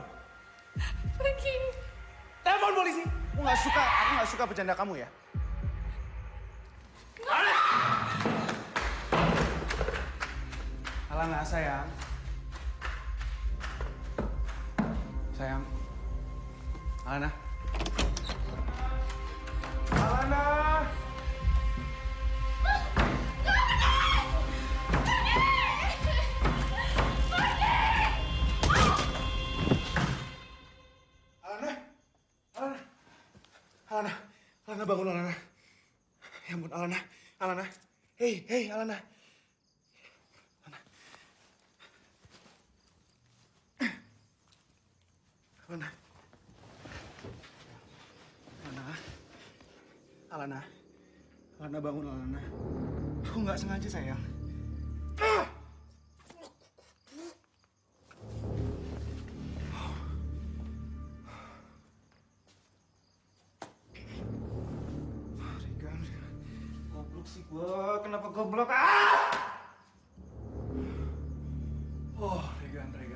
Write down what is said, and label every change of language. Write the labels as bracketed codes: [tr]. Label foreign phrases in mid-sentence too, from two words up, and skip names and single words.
[id] Pergi. Telepon polisi. Aku nggak suka bercanda kamu ya. Alana, sayang. Sayang. Alana. Alana. Alana. Alana. Alana. Alana, bangun, Alana. Ya ampun, Alana. Alana. Hei, Alana. Alana. Alana. Alana, bangun, Alana. Aku nggak sengaja, sayang. Regan. Goblok sih gua. Kenapa goblok? Oh, Regan.